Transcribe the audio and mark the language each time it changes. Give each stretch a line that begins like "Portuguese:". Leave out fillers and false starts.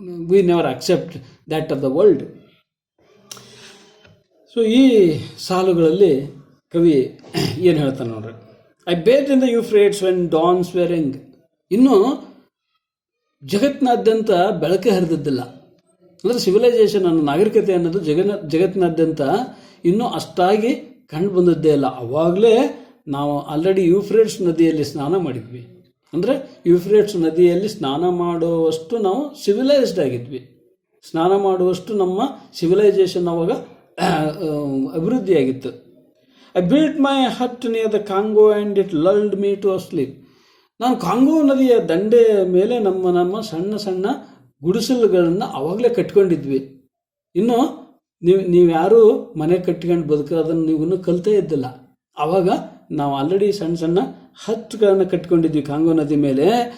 English: We never accept that of the world.
Kannada: So ಈ ಸಾಲುಗಳಲ್ಲಿ ಕವಿ ಏನು ಹೇಳ್ತಾನೆ ನೋಡ್ರಿ.
English: I bathed in the Euphrates when dawns were young.
Kannada: ಇನ್ನು ಜಗತ್ತಿನಾದ್ಯಂತ ಬೆಳಕೆ ಹರಿದಿದ್ದಿಲ್ಲ. ಅಂದರೆ ಸಿವಿಲೈಸೇಷನ್ ಅನ್ನೋ ನಾಗರಿಕತೆ ಅನ್ನೋದು ಜಗತ್ತಿನಾದ್ಯಂತ ಇನ್ನೂ ಅಷ್ಟಾಗಿ ಕಂಡು ಬಂದದ್ದೇ ಇಲ್ಲ. ಅವಾಗಲೇ ನಾವು ಆಲ್ರೆಡಿ ಯೂಫ್ರೇಟ್ಸ್ ನದಿಯಲ್ಲಿ ಸ್ನಾನ ಮಾಡಿದ್ವಿ. ಅಂದರೆ ಯೂಫ್ರೇಟ್ಸ್ ನದಿಯಲ್ಲಿ ಸ್ನಾನ ಮಾಡುವಷ್ಟು ನಾವು ಸಿವಿಲೈಸ್ಡ್ ಆಗಿದ್ವಿ. ಸ್ನಾನ ಮಾಡುವಷ್ಟು ನಮ್ಮ ಸಿವಿಲೈಸೇಷನ್ ಅವಾಗ ಅಭಿವೃದ್ಧಿಯಾಗಿತ್ತು.
English: I built my hut near the Congo and it lulled me to sleep.
Kannada: ನಾನು ಕಾಂಗೋ ನದಿಯ ದಂಡೆ ಮೇಲೆ ನಮ್ಮ ಸಣ್ಣ ಸಣ್ಣ ಗುಡಿಸಲುಗಳನ್ನು ಅವಾಗಲೇ ಕಟ್ಕೊಂಡಿದ್ವಿ. ಇನ್ನು ನೀವ್ಯಾರು ಮನೆ ಕಟ್ಕೊಂಡು ಬದುಕೋದನ್ನು ನೀವು ಕಲ್ತೇ ಇದ್ದಿಲ್ಲ. ಆವಾಗ ನಾವು ಆಲ್ರೆಡಿ ಸಣ್ಣ ಸಣ್ಣ ಹಟ್ಗಳನ್ನು ಕಟ್ಕೊಂಡಿದ್ವಿ ಕಾಂಗೋ ನದಿ ಮೇಲೆ.